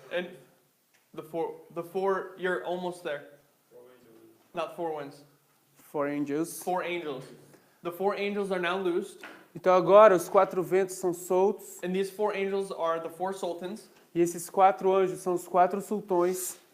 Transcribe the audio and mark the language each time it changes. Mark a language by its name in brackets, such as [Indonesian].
[English] And the four, you're almost there. Not 4 winds. 4 angels. 4 angels. The 4 angels are now loosed, [Portuguese] Então agora os 4 ventos são soltos [English] and these 4 angels are the 4 sultans. [Portuguese] e esses 4 anjos são os 4 sultões.